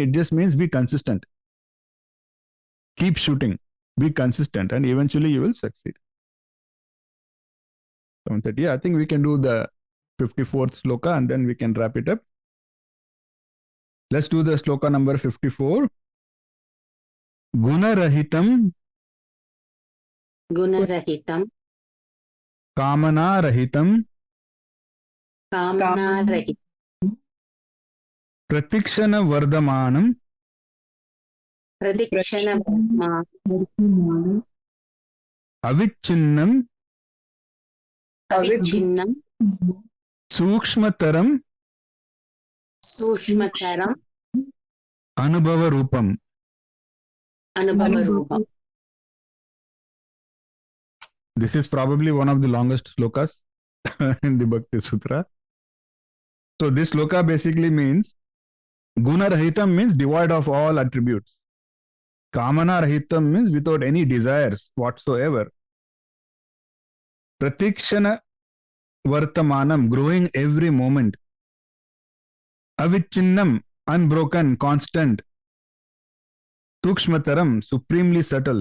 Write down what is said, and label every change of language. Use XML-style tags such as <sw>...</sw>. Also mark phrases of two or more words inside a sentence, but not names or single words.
<en>It just means be consistent. Keep shooting. Be consistent and eventually you will succeed. Someone said, yeah, I think we can do the 54th shloka and then we can wrap it up. Let's do the shloka number 54.</en> <sa>Gunarahitam. Gunarahitam. Kamana-rahitam. Kamana-rahitam. Pratikshana Vardamanam. Pratikshana Avichinnam. Avichinnam. Sukshmataram. Sushmataram anubhava-rūpam. Anubhava-rūpam.</sa> <en>This is probably one of the longest shlokas in the Bhakti Sutra. So this shloka basically means guna-rahitam means devoid of all attributes. Kamana-rahitam means without any desires whatsoever.</en> <sa>Pratikshana vartamanam,</sa> <en>growing every moment. Avichinnam, unbroken, constant. Tukshmataram, supremely subtle.</en>